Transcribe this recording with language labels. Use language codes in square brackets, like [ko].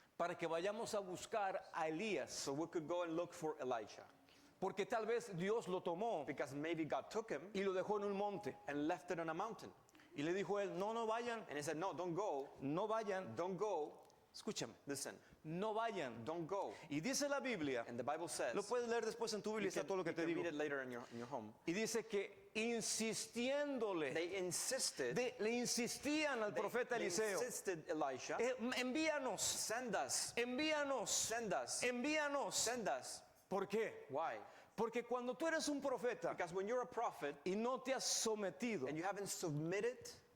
[es] para que vayamos a buscar a Elías, [en] so we could go and look for Elijah. [es] porque tal vez Dios lo tomó [en] Because maybe God took him [es] y lo dejó en un monte. [en] and left it on a mountain. [es] Y le dijo él, no vayan, [en] And he said, no, don't go, [es] no vayan, [en] don't go. [es] escúchame, [en] Listen, [es] no vayan. [en] don't go. [es] Y dice la Biblia, [en] And the Bible says, [es] lo puedes leer después en tu Biblia, está todo lo que te digo. [en] read it later in your home. [es] Y dice que insistiéndole, [en] They insisted, [es] le insistían al profeta [en] they [es] Eliseo, [en] insisted, Elisha, [es] envíanos, [en] send us, [es] envíanos, [en] send us, [es] envíanos. [en] send us. [es] ¿Por qué? [en] Why? [es] Porque cuando tú eres un profeta [en] Because when you're a prophet [es] y no te has sometido [en] and you haven't submitted